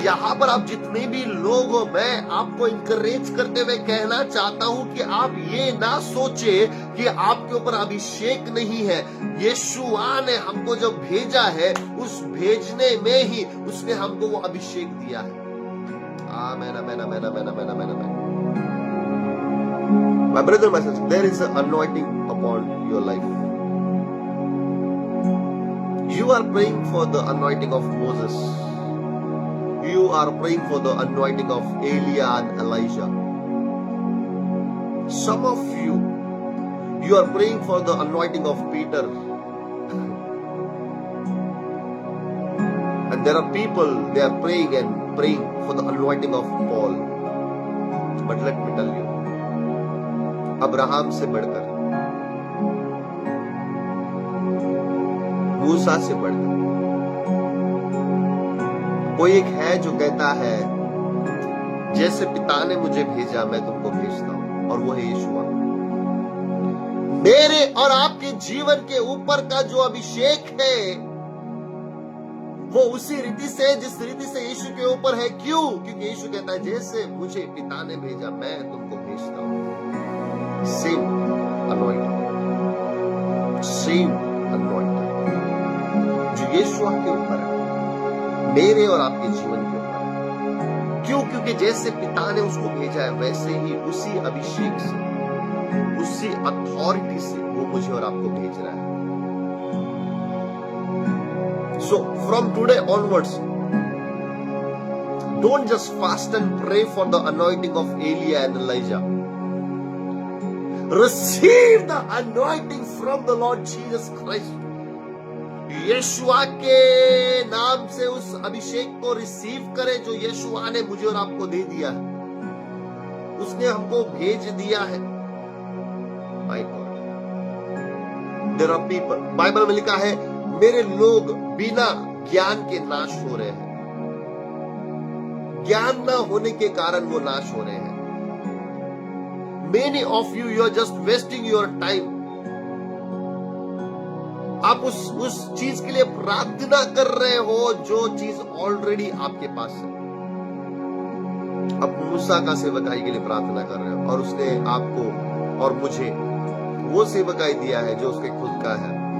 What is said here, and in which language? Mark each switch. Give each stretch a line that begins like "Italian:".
Hindi: यहां पर आप जितने भी लोग हो, मैं आपको इंकरेज करते हुए कहना चाहता हूं कि आप ये ना सोचे कि आपके ऊपर अभिषेक नहीं है. यीशुआ ने हमको जब भेजा है, उस भेजने में ही उसने हमको वो अभिषेक दिया है. आमेन, आमेन, आमेन, आमेन, आमेन, आमेन, आमेन.
English: My brother, my sister, there is an anointing upon your life. You are praying for the anointing of Moses. You are praying for the anointing of Elijah and Elijah. Some of you are praying for the anointing of Peter. And there are people, they are praying and praying for the anointing of Paul. But let me tell you,
Hindi: Abraham से बढ़कर, मूसा से बढ़कर कोई एक है जो कहता है जैसे पिता ने मुझे भेजा मैं तुमको भेजता हूं. और वो है यीशुआ. मेरे और आपके जीवन के ऊपर का जो अभिषेक है वो उसी रीति से, जिस रीति से यीशु के ऊपर है. क्यों? क्योंकि यीशु कहता है जैसे मुझे पिता ने भेजा मैं तुमको भेजता हूं. सेम अनॉइंटिंग, सेम अनॉइंटिंग जो यीशु के ऊपर है, मेरे और आपके जीवन के ऊपर है. क्यों? क्योंकि जैसे पिता ने उसको भेजा है वैसे ही उसी अभिषेक से, उसी अथॉरिटी से वो मुझे और आपको भेज रहा है.
English: So from today onwards, don't just fast and pray for the anointing of Elijah and Elijah. Receive the anointing from the Lord Jesus Christ.
Hindi: यीशुआ के नाम से उस अभिषेक को रिसीव करें जो यीशुआ ने मुझे और आपको दे दिया है. उसने हमको भेज दिया है.
English: My God. There are people.
Hindi: Bible में लिखा है मेरे लोग बिना ज्ञान के नाश हो रहे हैं. ज्ञान ना होने के कारण वो नाश हो रहे हैं.
English: Many of you are just wasting your time.
Hindi: आप उस चीज के लिए प्रार्थना कर रहे हो जो चीज ऑलरेडी आपके पास है। अब मूसा का सेवकाई के लिए प्रार्थना कर रहे हो और उसने आपको और मुझे वो सेवकाई दिया है जो उसके खुद का है।